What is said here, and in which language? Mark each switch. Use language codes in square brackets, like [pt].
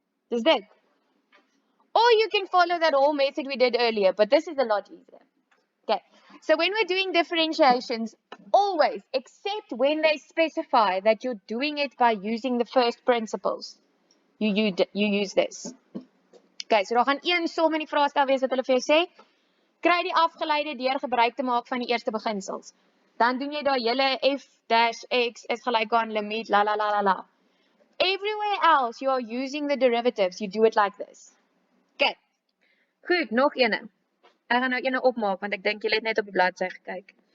[en] Is that? Or you can follow that whole method we did earlier, but this is a lot easier. Okay, so when we're doing differentiations, always, except when they specify that you're doing it by using the first principles, you use this. [af] Okay, so daar gaan een som in die vraestel wees wat hulle vir jou sê, kry die afgeleide deur gebruik te maak van die eerste beginsels. Dan doen jy daar hele f dash x is gelyk aan limiet la la la la la. [en] Everywhere else you are using the derivatives, you do it like this. [af] Okay, goed, nog ene. Ek gaan nou ene opmaak, want ek dink julle het net op die bladsy gekyk.